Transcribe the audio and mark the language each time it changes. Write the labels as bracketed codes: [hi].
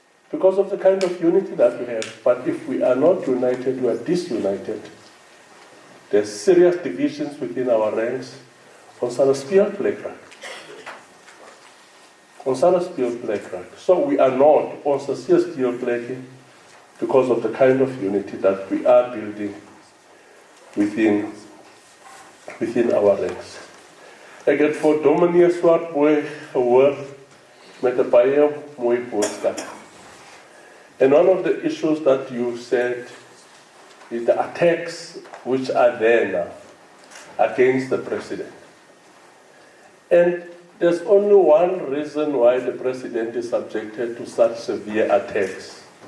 [en] Because of the kind of unity that we have. But if we are not united, we are disunited. There's serious divisions within our ranks [af] Ons sal 'n speelplek raak. Ons sal 'n speelplek raak. [en] So we are not [af] ons is 'n speelplek [en] because of the kind of unity that we are building within our ranks. [af] Ek het vir Dominee Swartboy gehoor met 'n baie mooi boodskap. [en] And one of the issues that you said is the attacks which are there now against the president. And there's only one reason why the president is subjected to such severe attacks.